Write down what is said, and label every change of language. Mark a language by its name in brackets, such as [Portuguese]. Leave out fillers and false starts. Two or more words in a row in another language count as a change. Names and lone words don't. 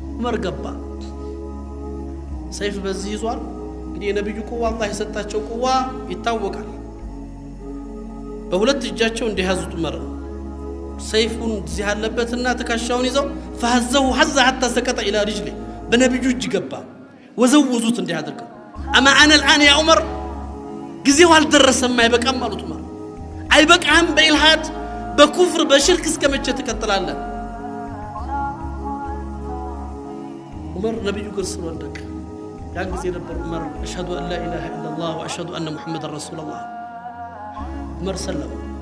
[Amharic] ዑመር ገባ ሰይፍ በዚህ ይዟል እንግዲህ የነብዩ ቁዋ አላህ የሰጣቸው ቁዋ ይታወቃል በሁለት እጃቸው እንዲያዙት ዑመር ሰይፉን እዚህ ያለበትና ተካሻውን ይዘው [Arabic] فهزه حز حتى سقط الى رجله [Amharic] በነብዩ እጅ ገባ ወዘውዙት እንዲያደርገው [Arabic] اما انا الان يا عمر [Amharic] ጊዜው አልደረሰም አይበቃም ማለት ዑመር አይበቃም በኢልሃድ በኩፍር በሽርክ እስከመቼ ተከተላለን ዑመር ነብዩ ገርሰው ወደቀ ያን ጊዜ ነበር ዑመር [Arabic] أشهد أن لا إله إلا الله وأشهد أن محمدا رسول الله [Amharic] ዑመር ሰለሙ